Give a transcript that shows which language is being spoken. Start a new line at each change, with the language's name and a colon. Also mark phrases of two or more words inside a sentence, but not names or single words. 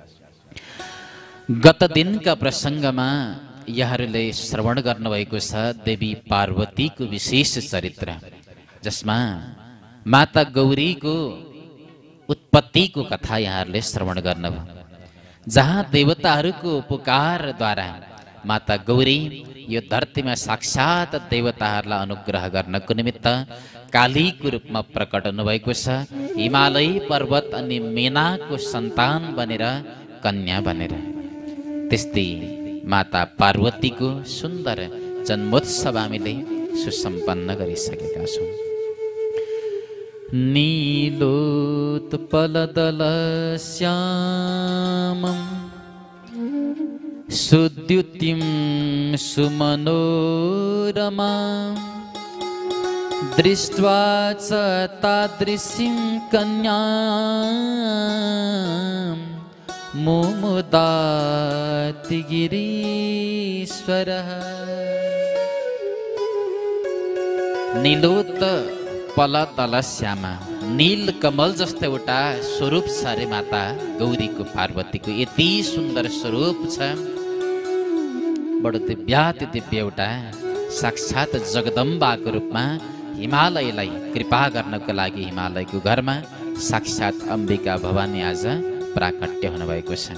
Nepali: गत दिनका प्रसङ्गमा यहाँहरूले श्रवण गर्नुभएको छ देवी पार्वतीको विशेष चरित्र, जसमा माता गौरीको उत्पत्तिको कथा यहाँहरूले श्रवण गर्नुभयो, जहाँ देवताहरूको पुकारद्वारा माता गौरी यो धरतीमा साक्षात देवताहरूलाई अनुग्रह गर्नको निमित्त कालीको रूपमा प्रकट हुनुभएको छ। हिमालय पर्वत अनि मेनाको सन्तान बनेर, कन्या बनेर। त्यस्तै माता पार्वतीको सुन्दर जन्मोत्सव हामीले सुसम्पन्न गरिसकेका छौँ।
Sanskrit: नीलोत्पलदल श्यामं सुद्युतिं सुमनोरमा दृष्ट्वा च तादृशीं कन्यां मुमुदाति गिरीश्वरः। नीलोत्पल तल श्यामा,
Nepali: नील कमल जस्तो एउटा स्वरूप छ रे माता गौरीको, पार्वतीको यति सुन्दर स्वरूप छ। बडो दिव्याति दिव्य एउटा साक्षात जगदम्बाको रूपमा हिमालयलाई कृपा गर्नको लागि हिमालयको घरमा साक्षात अम्बिका भवानी आज प्राकट्य हुनुभएको छ।